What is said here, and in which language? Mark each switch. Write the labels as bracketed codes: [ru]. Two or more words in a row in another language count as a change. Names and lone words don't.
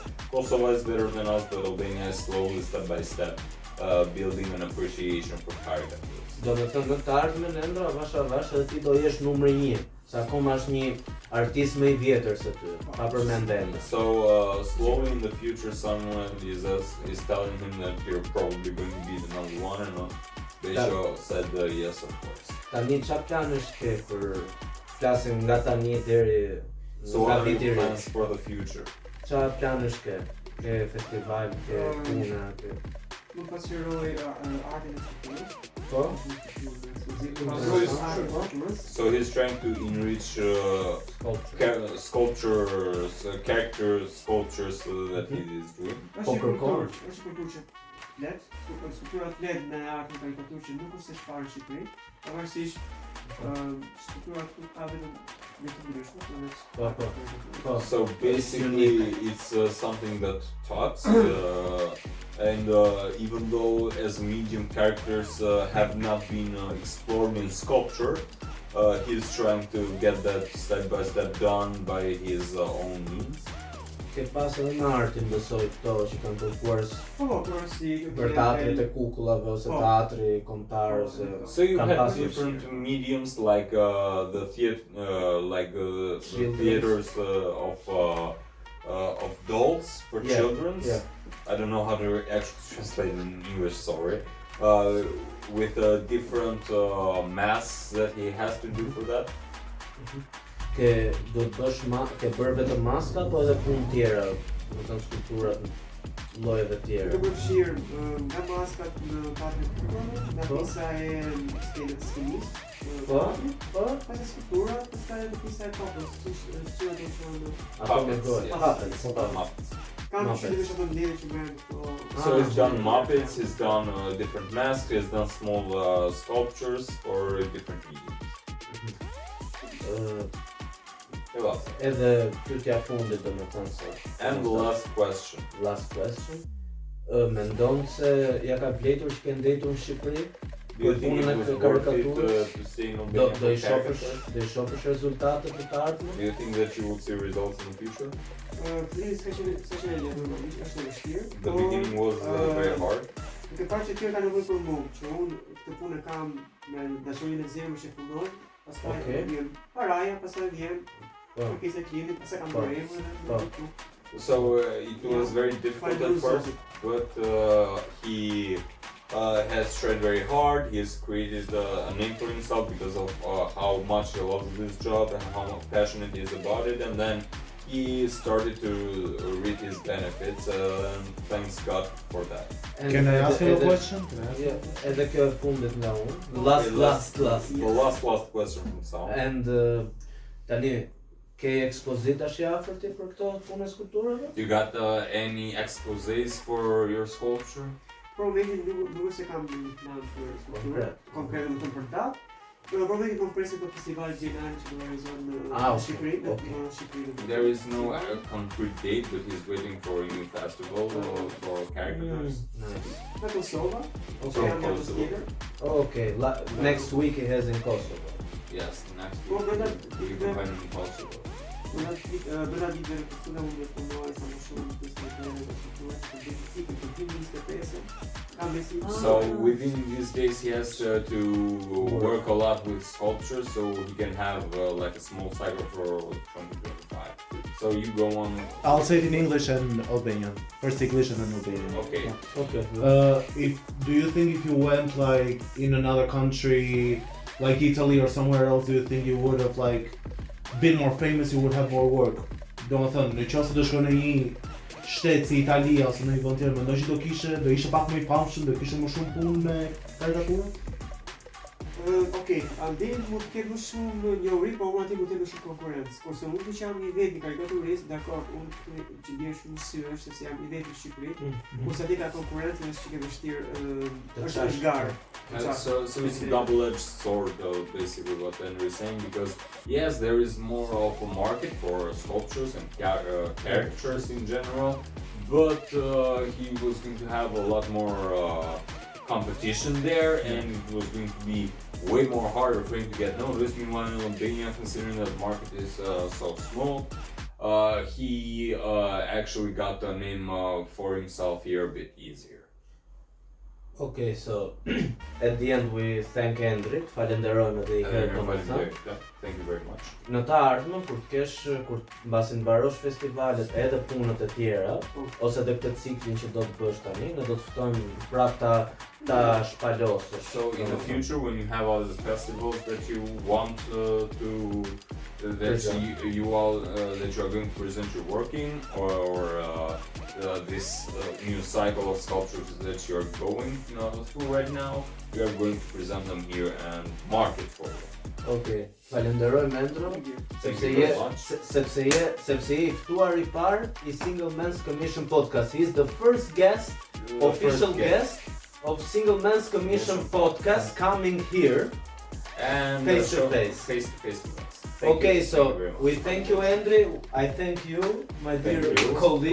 [en] Kosovo is better than us, but Albania is slowly, step by step, building an appreciation for caricatures. [sq] Do me thënë në të ardhmen Endra, vash edhe ti do jesh numri 1. Se akoma është një artist më i vjetër se ty, pa përmend Endra. [en] So slowly in the future, someone is telling him that you're probably going to be the number one, and Beqo said yes, of course. [sq] Tani qa planësh ke për flasim nga tani deri [en] So [sq] nga [en] what are [sq] viti [en] your [sq] ri? [en] plans for the future? [sq] Qa planësh ke? Ke festival, ke puna, ke... Nuk pasqyroj artin e skulpturës. Po? [en] So he's trying to enrich sculptures, character sculptures that he is doing. [sq] Është një kulturë që flet, skulptura flet me artin karikaturë që nuk është se shfarë në Shqipëri, pavarësisht skulptura këtu ka vetëm të ndryshme, Po. [en] So basically, it's something that talks, and even though as medium characters have not been explored in sculpture, he's trying to get that step by step done by his own means. [sq] Ke pas edhe në artin besoj këto që kanë kërkuar por si për teatrit e kukullave ose teatri kombëtar ose [en] So you [sq] kanë [en] have [sq] pasur [en] different mediums like the theaters of dolls for Yeah, children. yeah. I don't know how to actually translate it in English. Sorry. With different masks that he has to do for that. [sq] Ke do të bësh ke bërë vetëm maska apo edhe punë tjera, do të thënë skulpturat llojeve tjera. Duke përfshirë nga maskat në teatrin e kukullave, nga pjesa e skenisë, Po? pas e skulpturat, pastaj edhe pjesa e tokës, që do të thonë Ato me [en] Puppets, [sq] gojë. [en] yes. Puppets, po. Muppets. [sq] kanë [en] Muppets. [sq] shumë shumë ndjerë që bëhen këto. [en] So he's done Muppets, he's done different masks, he's done small sculptures for different mediums. [sq] Edhe pyetja e fundit domethënë se. [en] And the last question. Last question. [sq] Mendon se ja ka vletur që ke ndetur në Shqipëri? [en] Do you think it [sq] Punën e [en] was worth it [sq] karikaturës? [en] to stay in [sq] Do [en] Albania [sq] do for i shohësh, [en] caricatures? [sq] do i shohësh rezultatet të [en] Do [sq] ardhmen? [en] you think that you will see results in the future? [sq] Fillimi s'ka qenë e lehtë normalisht, është e vështirë. [en] The beginning was very hard. [sq] Duke parë që tjerë ka nevojë për mua, që unë këtë punë e kam me dashurinë e zemrës që punoj, pastaj Okej. vjen paraja, pastaj vjen Po. kërkesa e klientit, pastaj kam Po. bërë Po. [en] So it was very difficult at first, but he has tried very hard. He has created a name for himself because of how much he loves this job and how passionate he is about it. And then he started to reap his benefits, and thanks God for that. And Can I ask you a [sq] edhe- [en] question? Can I ask you a Yeah, question? [sq] edhe kjo e fundit nga unë. [en] Okay, Last. The last question from Sam. [sq] And tani ke ekspozitash afër ti për këto punë skulpturave? [en] You got any exposés for your sculpture? [sq] Për momentin nuk se kam një plan për skulpturë, konkret do të thënë për datë. Për momentin po presim për festivalet gjenare që do realizohen në [en] Okay, [sq] Shqipëri, [en] okay. [sq] në Shqipëri. [en] There is no concrete date, but he's waiting for a new festival for caricatures. Nice. [sq] Në Kosova, [en] Okay. [sq] që janë [en] Kosovo. [sq] gjatë tjetër. [en] Okay, next week he has in Kosovo. Yes, next Well, week then we can find him in Kosovo. [sq] Do na ditë në Kosova unë do të punoj sa më shumë në pjesën e skulpturës, për vitin për 2025. Kam besim. [en] So within these days he has to work a lot with sculpture, so he can have like a small cycle for 2025. So you go on. I'll say it in English and Albanian. First English and then Albanian. Okay. Okay. Do you think if you went like in another country, like Italy or somewhere else, do you think you would have like been more famous? You would have more work. [sq] Do të thënë, në qoftë se do shkon në një shtet si Italia ose në një vend tjetër, mendoj që do ishe pak më i famshëm, do kishe më shumë punë me karikaturën? Okej, andaj mund të ketë më shumë njohuri, por unë aty mund të ketë më shumë konkurrencë. Kurse unë që jam i vetë i karikaturës, dakor, unë që ndjen shumë syesh sepse jam i vetë në Shqipëri. Kurse aty ka konkurrencë, është çike vështirë, është garë. [en] So it's a double-edged sword, basically what Endri is saying, because yes, there is more of a market for sculptures and caricatures in general, but he was going to have a lot more competition there, and it was going to be way more harder for him to get noticed. Meanwhile, in Albania, considering that the market is so small, he actually got a name for himself here a bit easier. Okay, so at the end we thank Endri, [sq] falenderojmë edhe i herë domethënë. [en] Thank you very much. [sq] Në të ardhmen kur të kesh kur mbasi mbarosh festivalet edhe punët e tjera ose edhe këtë ciklin që do të bësh tani, ne do të ftojmë prapë ta shpalosësh. [en] So in the future, when you have all the festivals that you want that you are going to present your working, or this new cycle of sculptures that you are going through right now, we are going to present them here and market for you. [sq] Okay, falenderojmë Endro, [en] Thank [sq] sepse [en] you [sq] je [en] very much. [sq] sepse je i ftuar I parë I Single Men's Commission podcast. [en] He is the first guest, official guest of Single Men's Commission podcast coming here. And Face to face. Face to face. Okay, so we thank you, Endri. I thank you, my dear colleague.